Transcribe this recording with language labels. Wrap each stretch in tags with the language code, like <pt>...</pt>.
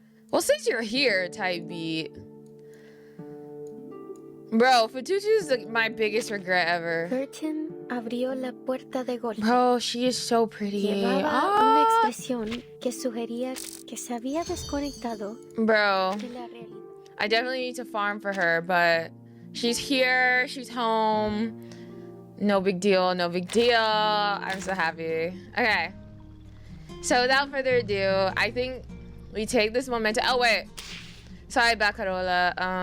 <en>Well, since you're here, type beat. Bro, Fatutu's my biggest regret ever.</en> <es>Curtin abrió la puerta de golpe.</es> <en>Bro, she is so pretty.</en> <es>Llevaba una expresión que sugería que se había desconectado.</es> <en>Bro,</en> <es>de la realidad.</es> <en>I definitely need to farm for her, but she's here, she's home. No big deal. I'm so happy. Okay. So without further ado, I think we take this momentum. Oh wait. Sorry, Baccarola.</en>